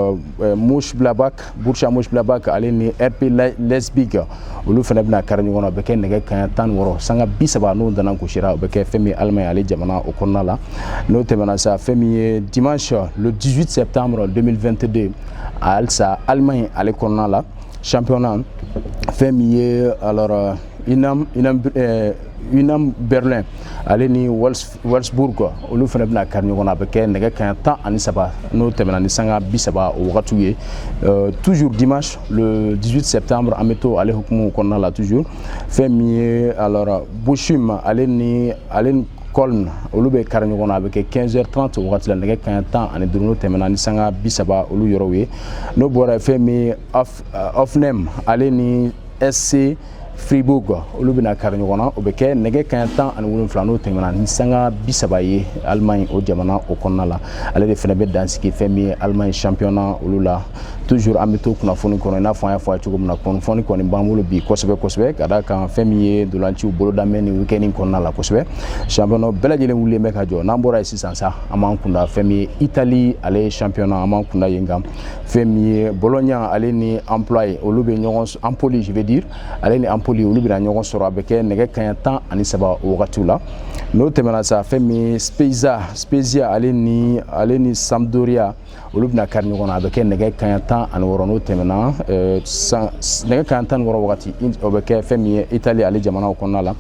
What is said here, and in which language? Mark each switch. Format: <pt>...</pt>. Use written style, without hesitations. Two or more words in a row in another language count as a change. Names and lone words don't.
<bm>Borussia Mönchengladbach ale ni RB Leipzig olu fana bɛna kari ɲɔgɔn na o bɛ kɛ nɛgɛ kanɲɛ 16 sanga 30 n'o dana gosira o bɛ kɛ fɛn min ye Allemagne ale jamana o kɔnɔna la n'o tɛmɛna sa fɛn min ye</bm> <fr>dimanche le 18 septembre 2022</fr> <bm>halisa Allemagne ale kɔnɔna la championnat fɛn min ye alors Unam Berlin ale ni Wolfsburg olu fana bɛna kari ɲɔgɔn na a bɛ kɛ nɛgɛ kanɲɛ 13 n'o tɛmɛna ni sanga 30 o wagatiw ye</bm> <fr>toujours dimanche le 18 septembre</fr> <bm>an bɛ to ale hukumu kɔnɔna la toujours fɛn min ye alors Bochum ale ni Köln olu bɛ kari ɲɔgɔn na a bɛ kɛ 15h30 o wagati la nɛgɛ kanɲɛ 15 n'o tɛmɛna ni sanga 30 olu yɔrɔw ye n'o bɔra fɛn min Hoffenheim ale ni SC Fribourg olu bɛna kari ɲɔgɔn na o bɛ kɛ nɛgɛ kanɲɛ 17 n'o tɛmɛna ni sanga 30 ye Allemagne o jamana o kɔnɔna la ale de fana bɛ dansigi fɛn min ye Allemagne championnat olu la toujours an bɛ to kunnafoni kɔnɔ i n'a fɔ an y'a fɔ a ye cogo min na kunnafoni kɔni b'an bolo bi kosɛbɛ kosɛbɛ ka d'a kan fɛn min ye dolanciw bolodamɛ ni week-end kɔnɔna la kosɛbɛ championnat bɛɛ lajɛlen wulilen bɛ ka jɔ n'an bɔra yen sisan sa an b'an kunda fɛn min ye Italie ale championnat an b'an kunda yen kan fɛn min ye Bologna ale ni Empoli olu bɛ ɲɔgɔn Empoli</bm> <fr>je veux dire</fr> <bm>ale ni Empoli olu bɛna ɲɔgɔn sɔrɔ a bɛ kɛ nɛgɛ kanɲɛ 13 o wagatiw la n'o tɛmɛna sa fɛn min ye Spezia ale ni Sampdoria olu bɛna kari ɲɔgɔn na a bɛ kɛ nɛgɛ kanɲɛ 16 n'o tɛmɛna nɛgɛ kanɲɛ 16 wagati o bɛ kɛ fɛn min ye Italie ale jamanaw kɔnɔna la</bm>